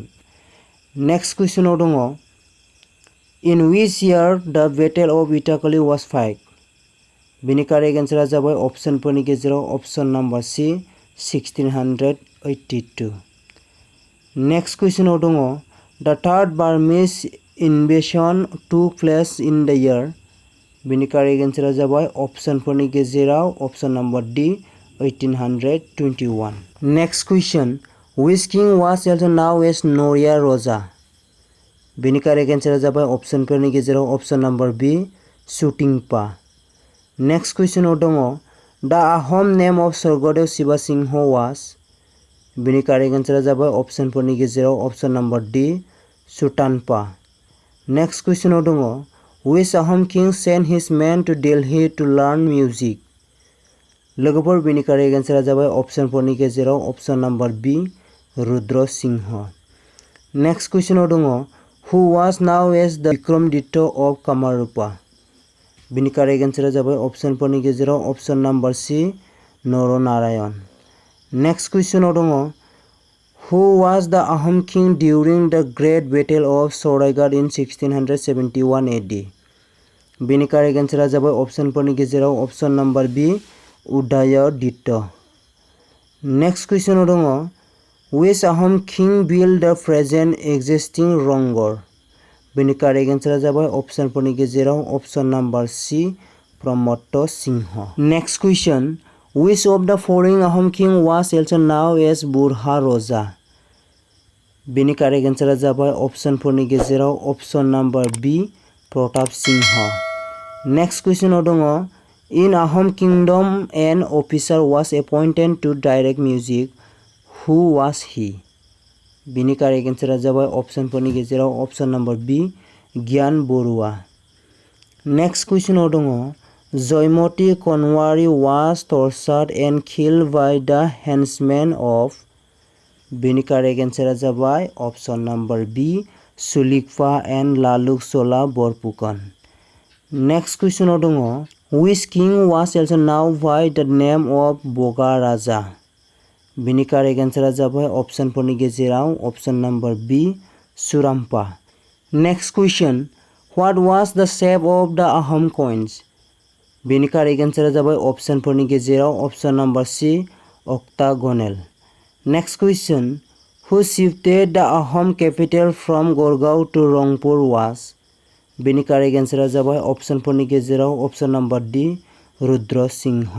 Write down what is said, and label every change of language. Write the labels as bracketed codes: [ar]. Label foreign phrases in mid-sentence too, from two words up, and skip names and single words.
[en] next question-ao dong in which year the battle of Itakhuli was fight? [brx] बेनि [en] correct answer-a [brx] जाबाय अप्शनफोरनि गेजेराव [en] option number C [brx] 1682। [en] next question-ao dong the third Burmese invasion took place in the year? [brx] बेनि [en] correct answer-a [brx] जाबाय अप्शनफोरनि गेजेराव [en] option number D [brx] 1821। [en] next question which king was also know as Nauria Raja? [brx] बेनि [en] correct answer-a [brx] जाबाय अप्शनफोरनि गेजेराव [en] option number B [brx] सुटिंपा। [en] next question-ao dong the Ahom name of Swargadeo Shiva Singha was? [brx] बेनि [en] correct answer-a [brx] जाबाय अप्शनफोरनि गेजेराव [en] option number D [brx] सुतानपा। [en] next question-ao dong which Ahom king sent his men to Delhi to learn music? [brx] लोगोफोर बेनि [en] correct answer-a [brx] जाबाय अप्शनफोरनि गेजेराव [en] option number B [brx] रुद्र सिंह। [en] next question-ao dong who was know as the Vikramaditya of Kamarupa? [brx] बेनि [en] correct answer-a [brx] जाबाय अप्शनफोरनि गेजेराव [en] option number C [brx] नरनारायण। [en] next question-ao dong who was the Ahom king during the great battle of Saraighat in 1671 AD? [brx] बेनि [en] correct answer-a [brx] जाबाय अप्शनफोरनि गेजेराव [en] option number B [brx] उदयदित्य। [en] next question-ao dong which Ahom king build the present existing Rang Ghar? [brx] बेनि [en] correct answer-a [brx] जाबाय अप्शनफोरनि गेजेराव [en] option number C [brx] प्रमोद सिंह। [en] next question which of the following Ahom king was also know as Burha Raja? [brx] बेनि [en] correct answer-a [brx] जाबाय अप्शनफोरनि गेजेराव [en] option number B [brx] प्रताप सिंह। [en] next question-ao dong in Ahom kingdom an officer was appointed to direct music who was he? [brx] बेनि [en] correct answer-a [brx] जाबाय अप्शनफोरनि गेजेराव [en] option number B [brx] गियान बरुवा। [en] next question-ao dong Joymoti Konwari was tortured and killed by the handsmen of? [brx] बेनि [en] correct answer-a [brx] जाबाय [en] option number B [brx] सुलिकपा एन्ड लालुक चला बरफुकन। [en] next question-ao dong which king was also know by the name of Bhaga Raja? [brx] बेनि [en] correct answer-a [brx] जाबाय अप्शनफोरनि गेजेराव [en] option number B [brx] सुराम्पा। [en] next question what was the shape of the Ahom coins? [brx] बेनि [en] correct answer-a [brx] जाबाय अप्शनफोरनि गेजेराव [en] option number C octagonal. next question who shifted the Ahom capital from Garhgaon to Rangpur was? [brx] बेनि [en] correct answer-a [brx] जाबाय अप्शनफोरनि गेजेराव [en] option number D [brx] रुद्र सिंह।